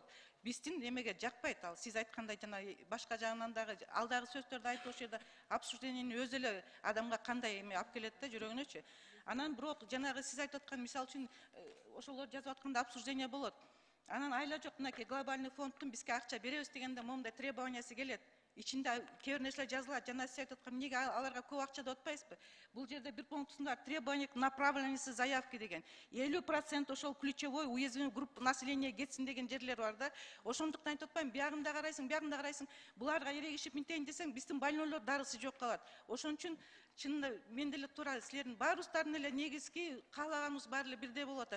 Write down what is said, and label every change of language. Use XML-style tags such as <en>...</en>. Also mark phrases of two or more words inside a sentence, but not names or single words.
<ky>Биздин эмеге жакпайт ал. Сиз айткандай жана башка жагынан дагы алдагы сөздөрдү айтып ошол жерде обсуждениени өзү эле адамга кандай эме алып келет да жүрөгүнөчү. Анан бирок жанагы сиз айтып аткан мисалы үчүн ошолор жазып атканда обсуждение болот. Анан айла жок, мынакей глобальный фонддун бизге акча беребиз дегенде момундай требованиясы келет. ичинде кээ бир нерселер жазылат. Жана сиз айтып аткан эмнеге аларга көп акча деп атпайсызбы? Бул жерде бир пунктусунда</ky> <ru>требование к направленности заявки</ru> <ky>деген 50% ошол</ky> <ru>ключевой уязвимый группа населения</ru> <ky>кетсин деген жерлер бар да. Ошондуктан айтып атпайм, биягында карайсың, биягында карайсың. Буларга эрегишип минтейин десең, биздин больнойлор дарысы жок калат. Ошон үчүн чынында мен деле туура силердин баарыбыздардын эле негизги каалаганыбыз баары эле бирдей болуп атат.</ky>